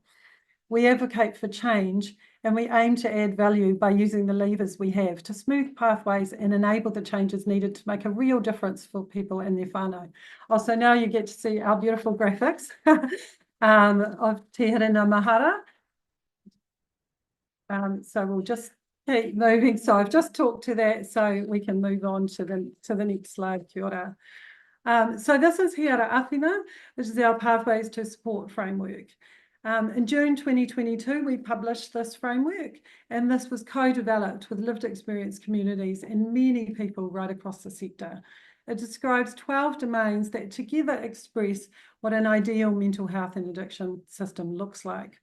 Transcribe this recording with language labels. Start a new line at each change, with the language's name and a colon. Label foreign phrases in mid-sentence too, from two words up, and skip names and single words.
English: We advocate for change and we aim to add value by using the levers we have to smooth pathways and enable the changes needed to make a real difference for people and their whānau. Also, now you get to see our beautiful graphics of Te Haerenga Mahara. So we'll just keep moving. So I've just talked to that, so we can move on to the next slide.
Māori: Kia ora.
English: So this is Hiara Āwhina, which is our Pathways to Support framework. In June 2022, we published this framework, and this was co-developed with lived experience communities and many people right across the sector. It describes 12 domains that together express what an ideal mental health and addiction system looks like.